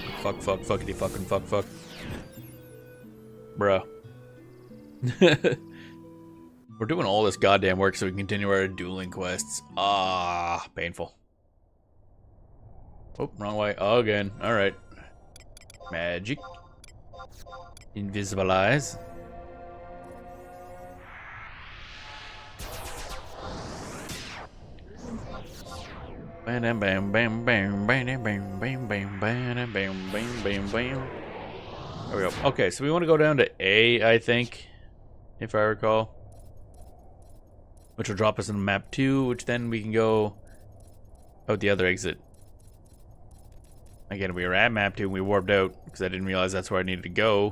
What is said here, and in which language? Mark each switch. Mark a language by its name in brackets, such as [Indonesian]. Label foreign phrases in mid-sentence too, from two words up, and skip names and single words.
[English] Bruh. We're doing all this goddamn work so we can continue our dueling quests. Ah, painful. Oh, wrong way. Again. Alright. Magic. Invisibilize. Bam bam bam bam bam bam bam bam bam bam bam bam. There we go. Okay, so we want to go down to A, I think, if I recall. Which will drop us in map 2, which then we can go out the other exit. Again, we were at map 2 and we warped out because I didn't realize that's where I needed to go.